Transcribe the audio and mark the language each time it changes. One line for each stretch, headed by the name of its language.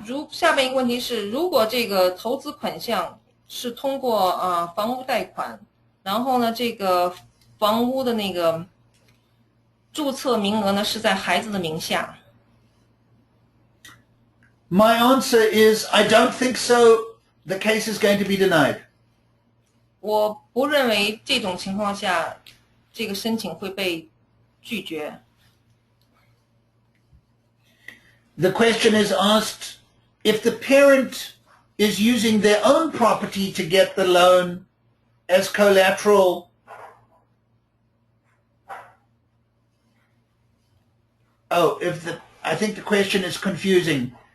Chinese: 下面一个问题是，如果这个投资款项是通过房屋贷款，然后呢，这个房屋的那个注册名额呢是在孩子的名下。
English: My answer is, I don't think so. The case is going to be denied.
Chinese: 我不认为这种情况下，这个申请会被拒绝。
English: The question is asked, if the parent is using their own property to get the loan as collateral, I think the question is confusing.